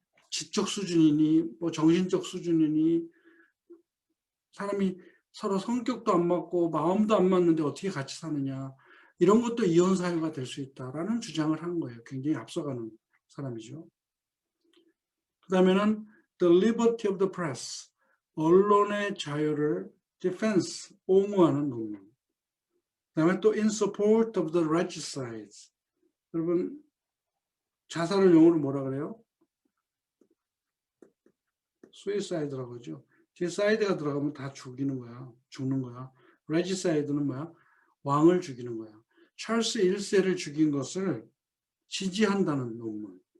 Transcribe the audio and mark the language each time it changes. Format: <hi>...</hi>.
<ko>지적 수준이니 뭐 정신적 수준이니 사람이 서로 성격도 안 맞고 마음도 안 맞는데 어떻게 같이 사느냐. 이런 것도 이혼 사유가 될 수 있다라는 주장을 한 거예요. 굉장히 앞서가는 사람이죠. 그 다음에는</ko> <en>The Liberty of the Press,</en> <ko>언론의 자유를 defense, 옹호하는 논문. 그 다음에 또</ko> <en>In support of the regicides.</en> <ko>여러분 자살을 영어로 뭐라 그래요? suicide라고 하죠. 뒤에 side가 들어가면 다 죽는 거야. regicide는 뭐야? 왕을 죽이는 거야. 찰스 1세를 죽인 것을 지지한다는 논문.</ko>